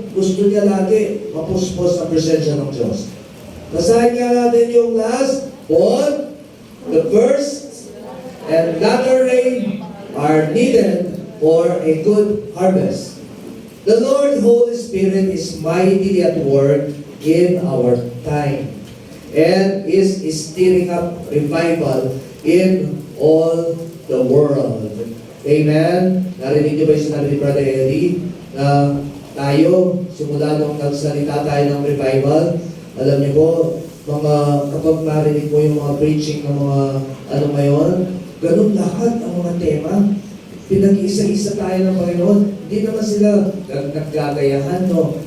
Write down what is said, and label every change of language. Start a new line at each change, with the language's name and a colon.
Filipino: Gusto niya lagi mapuspos ang presensya ng Diyos. Basahin nga natin yung last.
English: Both the first and latter rain are needed for a good harvest. The Lord Holy Spirit is mightily at work in our time and is stirring up revival in all the world. Amen?
Filipino: Narinig niyo ba yung sinabi ni Brother Eddie na tayo, simula nung nagsalita tayo ng revival, alam niyo po, kapag marinig mo yung mga preaching ng mga ano ngayon, ganun lahat ang mga tema. Pinag-isa-isa tayo ng Panginoon. Hindi naman sila naggagayahan, no?